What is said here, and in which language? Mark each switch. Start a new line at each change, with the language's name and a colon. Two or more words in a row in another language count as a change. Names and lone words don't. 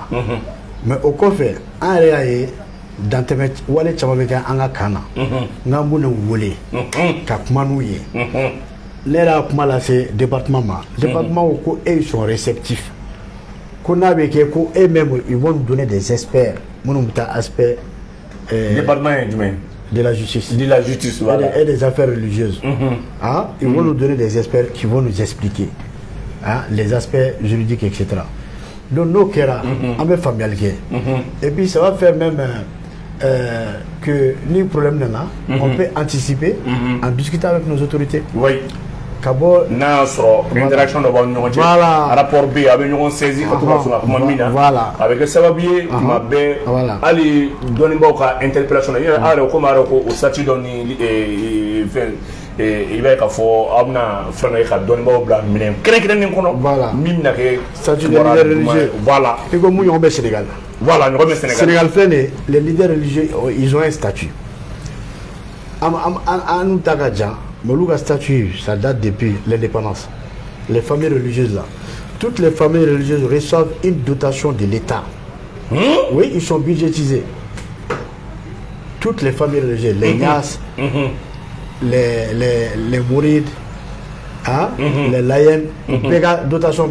Bambara: Mais au kɔfɛ an yɛrɛ y'a ye dantɛmɛ wale caman bɛ kɛ an ka kan na n'an b'u wele ka kuma n'u ye ne yɛrɛ y'a kuma lase département ma département ko e
French: sont réceptifs
Bambara: ko n'a bɛ kɛ ko e
French: même ils vont nous donner des experts
Bambara: minnu bɛ taa aspect département ye jumɛn de la
French: justice voilà et des affaires religieuses ils vont nous donner des experts qui vont nous expliquer les aspects juridiques etc. Donc nos kera on va familiariser et puis ça va faire même que
Bambara: ni problème nana
French: on peut anticiper en discutant avec nos autorités. Oui.
Bambara: Kabo n'a sɔrɔ interaction dɔ b'aw ni ɲɔgɔn cɛ.
French: Voilà.
Bambara: Rapport bɛ yen a bɛ ɲɔgɔn saisi ka to ka sɔn ka kuma min na.
French: Voilà.
Bambara: A bɛ kɛ sababu ye tuma bɛɛ hali dɔnnibaaw ka interpellation na yɛrɛ aw yɛrɛ komi a yɛrɛ ko o statut dɔ ni fɛn. I b'a ye k'a fɔ aw bɛna fɛn dɔ ye ka dɔnnibaaw bila minɛn kɛrɛnkɛrɛnnen kɔnɔ.
French: Voilà.
Bambara: Min bɛna kɛ
French: statut de leader religieux. Voilà.
Bambara: I ko mun ɲɔgɔn bɛ Sénégal.
French: Voilà
Bambara: ɲɔgɔn bɛ Sénégal. Sénégal filɛ nin ye
French: les leaders religieux ils ont un statut.
Bambara: An n'u ta ka jan.
French: Mais le statut, ça date depuis l'indépendance. Les familles religieuses là, toutes les familles religieuses reçoivent une dotation de l'État. Oui, ils sont budgétisés. toutes les familles religieuses, les Nias, les Mourides, hein, les Layens, dotation B.